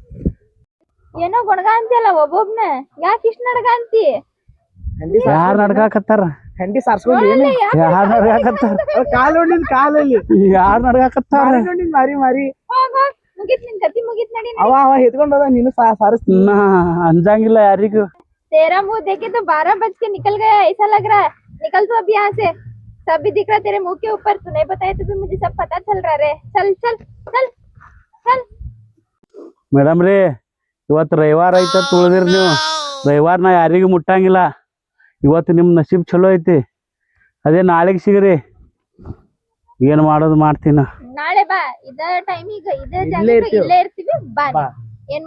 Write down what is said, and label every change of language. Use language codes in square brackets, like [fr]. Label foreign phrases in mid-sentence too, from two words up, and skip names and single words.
[kn] ಏನೋ ಗೊಣಗ ಅಂತಿಯಲ್ಲ ಒಬ್ಬೊಬ್ನ ಯಾಕೆ ಇಷ್ಟ ನಡ್ಗ ಅಂತಿ ಯಾರ್ ನಡ್ಗಾಕತ್ತಾರ ಹೆಂಡಿ ಸಾರ್ಸ್ಕೊಂಡಿ ಏನು ಯಾರ್ ನಡ್ಗಾಕತ್ತಾರ ಕಾಲ್ ನೋಡಿದ್ ಕಾಲಲ್ಲಿ ಯಾರ್ ನಡ್ಗಾಕತ್ತಾರ ನೋಡಿದ್ ಮಾರಿ ಹೋಗ್ ಮುಗಿತ್ ನಿನ್ ಕತಿ ಮುಗಿತ್ ನಡಿ ಅವ ಎತ್ಕೊಂಡ್ ಹೋದ ನೀನು ಸಾರಿಸ್ತೀನಿ ನಾ ಅಂಜಂಗಿಲ್ಲ ಯಾರಿಗೂ [hi] तेरा मुंह देखे तो 12 बज के निकल गया ऐसा लग रहा है निकल तो अब यहाँ से सब भी दिख रहा तेरे मुंह के ऊपर तू नहीं बताया तो भी मुझे सब पता चल रहा रे चल चल चल चल [kn] ಮೇಡಮ್ ರೀ ಇವತ್ತು ರವಿವಾರ ಐತೆ ತುಳಿದಿರಿ ನೀವು ರವಿವಾರ ನಾ ಯಾರಿಗೂ ಮುಟ್ಟಂಗಿಲ್ಲ ಇವತ್ತು ನಿಮ್ ನಸೀಬ್ ಚಲೋ ಐತಿ ಅದೇ ನಾಳೆಗೆ ಸಿಗ್ರಿ ಏನ್ ಮಾಡೋದು ಮಾಡ್ತೀನ ನಾಳೆ ಬಾ ಇದ ಟೈಮಿಗೆ ಇದೇ ಜಾಗಕ್ಕೆ ಇಲ್ಲೇ ಇರ್ತೀವಿ ಬಾ ಏನ್